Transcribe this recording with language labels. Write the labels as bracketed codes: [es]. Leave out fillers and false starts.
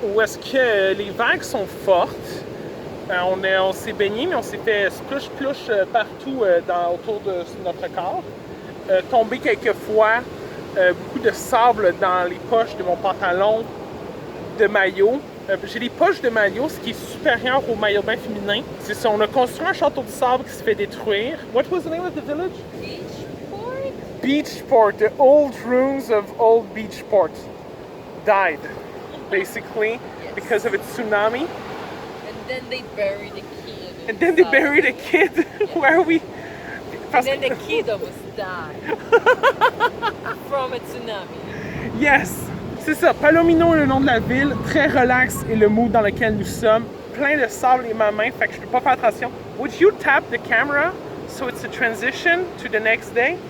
[fr] Où est-ce que les vagues sont fortes. On s'est baigné, mais on s'est fait splush-plush partout autour de notre corps. Tombé quelques fois, beaucoup de sable dans les poches de mon pantalon de maillot. J'ai des poches de maillot, ce qui est supérieur au maillot de bain féminin. C'est ça, on a construit un château de sable qui se fait détruire. [en] What was the name of the village? Beachport? Beachport. The old ruins of old Beachport died, basically, because of its tsunami. And then they buried the kid. And then they buried a kid. Where are we? And then the kid almost died from a tsunami. Yes! [fr] C'est ça, Palomino est le nom de la ville, très relax et le mood dans lequel nous sommes. Plein de sable et ma main, fait que je peux pas faire attention. [en] Would you tap the camera so it's a transition to the next day?